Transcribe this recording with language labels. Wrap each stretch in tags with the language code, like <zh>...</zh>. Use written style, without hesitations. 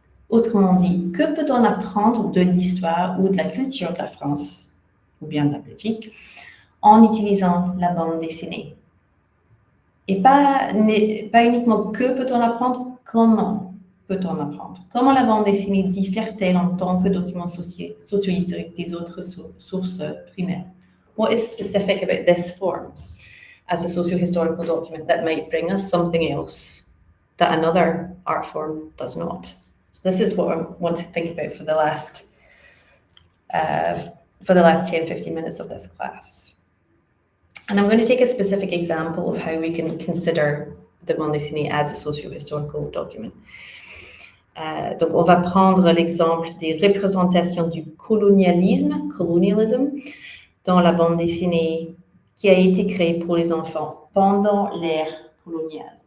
<fr>Autrement dit, que peut-on apprendre de l'histoire ou de la culture de la France, ou bien de la Belgique, en utilisant la bande dessinée? Et pas uniquement que peut-on apprendre, comment peut-on apprendre? Comment la bande dessinée diffère-t-elle en tant que document socio-historique des autres sources primaires?</fr> <en>What is specific about this form as a socio-historical document that might bring us something else that another art form does not? So this is what I want to think about for the last 10-15 minutes of this class. And I'm going to take a specific example of how we can consider the bande dessinée as a socio-historical document.</en> <fr>Donc, on va prendre l'exemple des représentations du colonialisme, dans la bande dessinée qui a été créée pour les enfants pendant l'ère coloniale.</fr>